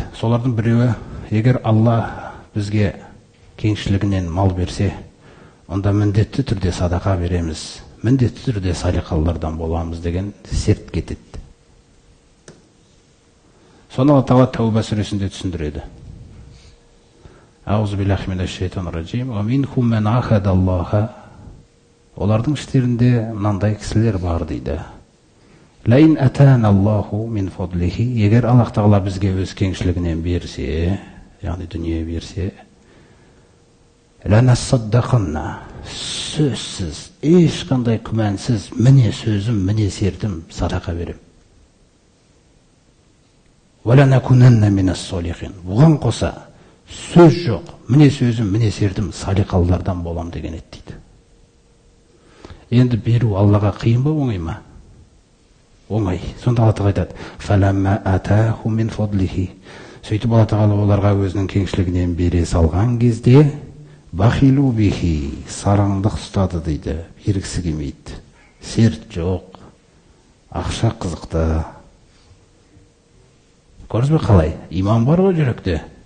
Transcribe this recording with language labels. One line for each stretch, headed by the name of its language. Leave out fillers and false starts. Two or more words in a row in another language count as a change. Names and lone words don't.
Kazakh: Солардың біреуі, егер Алла бізге кеңшілігінен мал берсе, онда міндетті түрде садақа береміз, міндетті түрде салиқалылардан боламыз деген серт кетеді. Соны Алла тағала Тәуба сүресінде түсіндіреді.
Arabic: أعوذ بالله من الشيطان الرجيم. ومنهم من عاهد الله.
Kazakh: Олардың іштерінде мынандай кісілер бар дейді.
Arabic: لئن آتانا الله من فضله.
Kazakh: Егер Аллах тағала бізге өз кеңшілігінен берсе, яғни дүние берсе, ланасаддақанна. Сөзсіз, ешқандай күмәнсіз, міне сөзім, міне сертім, садақа берем.
Arabic: ولنكونن من الصالحين.
Kazakh: Бұған қоса сөз жоқ, міне сөзім, міне сертім, салиқалылардан болам деген еді дейді. Енді беру Аллаға қиын ба, оңай ма? Оңай. Сонда Алла тағала айтады:
Arabic: "فلما آتاهم من فضله."
Kazakh: Сөйтіп Алла тағала оларға өзінің кеңшілігінен бере салған кезде
Arabic: بخلوا به,
Kazakh: сараңдық ұстады дейді, бергісі келмейді. Серт жоқ, ақша қызықты. Көрдіңіз бе қалай? Иман бар ғой жүректе.